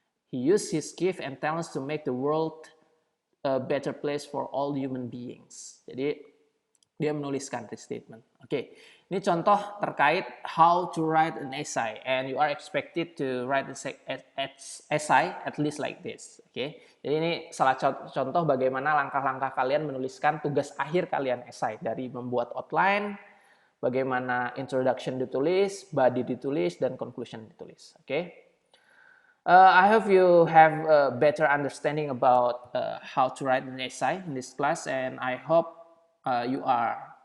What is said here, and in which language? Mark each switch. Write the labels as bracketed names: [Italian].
[English] He used his gift and talents to make the world a better place for all human beings. [Indonesian] Jadi dia menuliskan restatement. Oke, ini contoh terkait [English] how to write an essay, and you are expected to write an essay at least like this. [Indonesian] Oke, jadi ini salah contoh bagaimana langkah-langkah kalian menuliskan tugas akhir kalian essay, dari membuat outline, bagaimana introduction ditulis, body ditulis, dan conclusion ditulis. Oke. [English] I hope you have a better understanding about how to write an essay in this class, and I hope you are